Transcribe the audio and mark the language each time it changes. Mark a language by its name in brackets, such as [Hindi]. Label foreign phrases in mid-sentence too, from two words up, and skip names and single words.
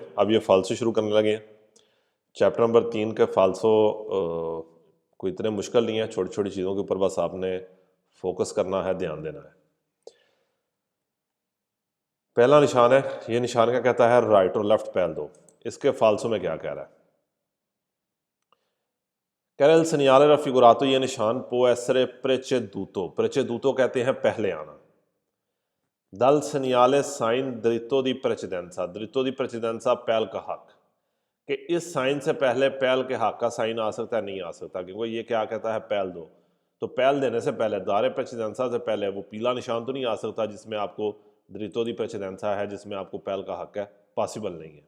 [Hindi] अब ये फालसो शुरू करने लगे हैं। चैप्टर नंबर 3 के फालसो कोई इतने मुश्किल नहीं है, छोटी छोटी चीज़ों के ऊपर बस आपने फोकस करना है, ध्यान देना है। पहला निशान है, ये निशान क्या कहता है? राइट और लेफ्ट पैल दो। इसके फालसो में क्या कह रहा है? कह रहे [Italian] segnale raffigurato, [Hindi] ये निशान [Italian] può essere preceduto, [Hindi] preceduto कहते हैं पहले आना। [Italian] dal segnale [Hindi] साइन [Italian] dritto di precedenza, dritto di precedenza [Hindi] पैल का हक, कि इस साइन से पहले पैल के हक का साइन आ सकता है, नहीं आ सकता, क्योंकि ये क्या कहता है? पैल दो। तो पैल देने से पहले, [Italian] dare precedenza [Hindi] से पहले वो पीला निशान तो नहीं आ सकता जिसमें आपको [Italian] dritto di precedenza [Hindi] है, जिसमें आपको पैल का हक है, पॉसिबल नहीं है।